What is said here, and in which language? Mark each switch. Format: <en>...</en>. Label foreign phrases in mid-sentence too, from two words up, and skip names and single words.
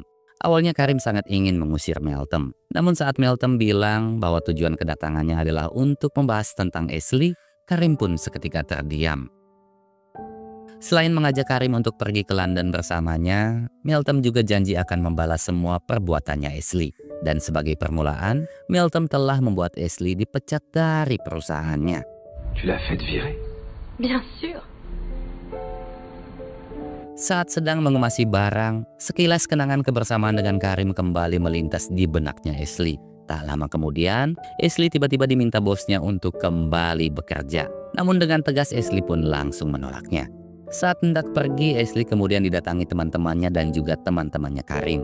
<id>Awalnya Karim sangat ingin mengusir Meltem. Namun saat Meltem bilang bahwa tujuan kedatangannya adalah untuk membahas tentang Ashley, Karim pun seketika terdiam. Selain mengajak Karim untuk pergi ke London bersamanya, Meltem juga janji akan membalas semua perbuatannya Ashley. Dan sebagai permulaan, Meltem telah membuat Ashley dipecat dari perusahaannya.</id> <fr>Tu l'as fait virer? Bien sûr.</fr> <id>Saat sedang mengemasi barang, sekilas kenangan kebersamaan dengan Karim kembali melintas di benaknya Ashley. Tak lama kemudian, Ashley tiba-tiba diminta bosnya untuk kembali bekerja. Namun dengan tegas Ashley pun langsung menolaknya. Saat hendak pergi, Ashley kemudian didatangi teman-temannya dan juga teman-temannya Karim.</id>